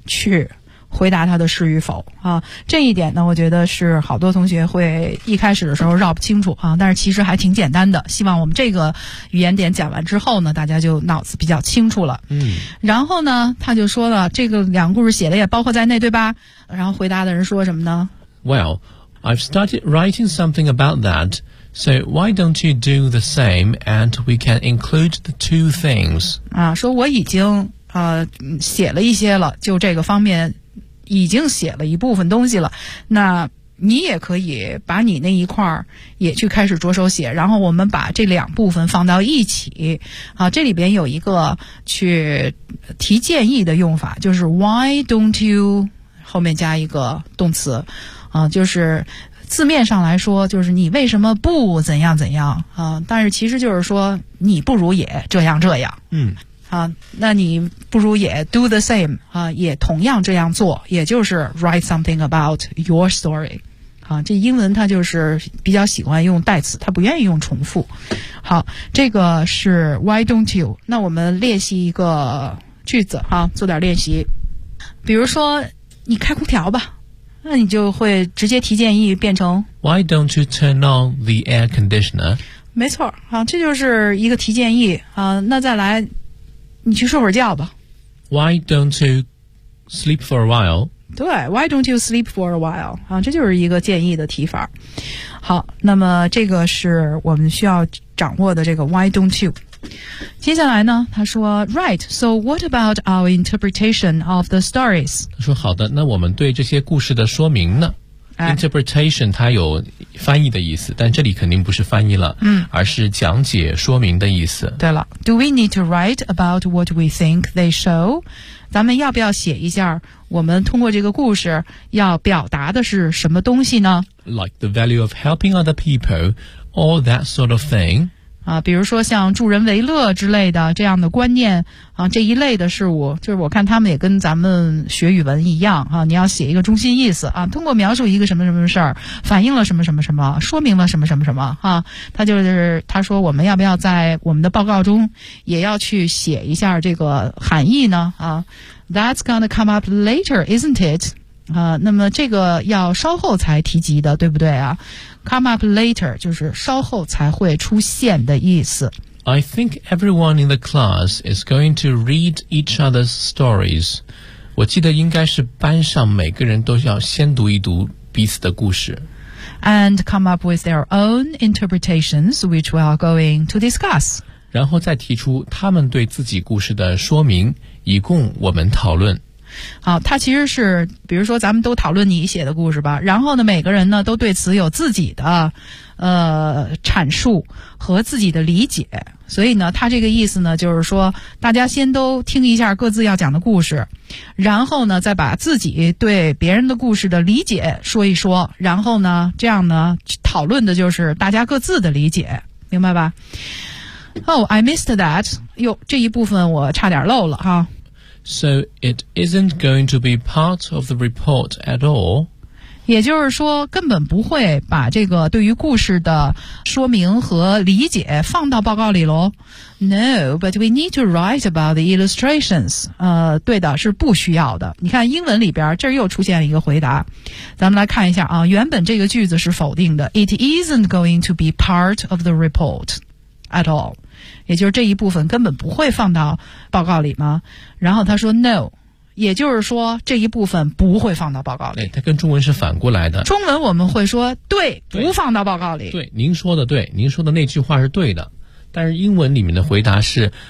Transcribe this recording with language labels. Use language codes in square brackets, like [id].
[zh] 去回答他的是与否啊，这一点呢，我觉得是好多同学会一开始的时候绕不清楚啊，但是其实还挺简单的。希望我们这个语言点讲完之后呢，大家就脑子比较清楚了。嗯，然后呢，他就说了，这个两个故事写的也包括在内，对吧？然后回答的人说什么呢 [en] ？Well, I've started writing something about that, so why don't you do the same, and we can include the two things？ [zh] 啊，说我已经写了一些了，就这个方面。已经写了一部分东西了，那你也可以把你那一块也去开始着手写，然后我们把这两部分放到一起啊。这里边有一个去提建议的用法，就是 why don't you 后面加一个动词啊，就是字面上来说就是你为什么不怎样怎样啊，但是其实就是说你不如也这样这样。嗯啊，那你不如也 [en] do the same [zh] 啊，也同样这样做，也就是 [en] write something about your story [zh] 啊。这英文它就是比较喜欢用代词，它不愿意用重复。好，这个是 why don't you？那我们练习一个句子哈，做点练习。比如说你开空调吧，那你就会直接提建议变成 [en] why don't you turn on the air conditioner？ [zh] 没错，啊，这就是一个提建议啊。那再来。你去睡会儿觉吧。 [en] Why don't you sleep for a while? [zh] 对 [en] ，Why don't you sleep for a while? [zh] 啊，这就是一个建议的提法。好，那么这个是我们需要掌握的这个 Why don't you? 接下来呢，他说 ，Right. [en] So what about our interpretation of the stories? [zh] 他说好的，那我们对这些故事的说明呢？ Interpretation 它有翻译的意思，但这里肯定不是翻译了，嗯，而是讲解说明的意思。对了 [en] ，Do we need to write about what we think they show？ [zh] 咱们要不要写一下我们通过这个故事要表达的是什么东西呢 [en] ？Like the value of helping other people, all that sort of thing。 [zh] 啊，比如说像助人为乐之类的这样的观念啊，这一类的事物，就是我看他们也跟咱们学语文一样啊，你要写一个中心意思啊，通过描述一个什么什么事儿，反映了什么什么什么，说明了什么什么什么啊，他就是他说我们要不要在我们的报告中也要去写一下这个含义呢啊 ？ [en] That's gonna come up later, isn't it？ [zh] 啊，那么这个要稍后才提及的，对不对啊？ Come up later 就是稍后才会出现的意思。 [en] I think everyone in the class is going to read each other's stories. [zh] 我记得应该是班上每个人都要先读一读彼此的故事。 [en] And come up with their own interpretations, which we are going to discuss. [zh] 然后再提出他们对自己故事的说明，以供我们讨论。好，它其实是比如说咱们都讨论你写的故事吧，然后呢每个人呢都对此有自己的阐述和自己的理解，所以呢它这个意思呢就是说大家先都听一下各自要讲的故事，然后呢再把自己对别人的故事的理解说一说，然后呢这样呢讨论的就是大家各自的理解，明白吧？ [en] Oh, I missed that. [zh] 哟，这一部分我差点漏了哈。 [en] So it isn't going to be part of the report at all. [zh] 也就是说，根本不会把这个对于故事的说明和理解放到报告里咯。 [en] No, but we need to write about the illustrations. [zh] 对的，是不需要的。你看英文里边，这又出现了一个回答。咱们来看一下啊，原本这个句子是否定的。 [en] It isn't going to be part of the report. [zh] At all， 也就是这一部分根本不会放到报告里吗？然后他说 No， 也就是说这一部分不会放到报告里。它跟中文是反过来的。中文我们会说对，不放到报告里。对，您说的对，您说的那句话是对的。但是英文里面的回答是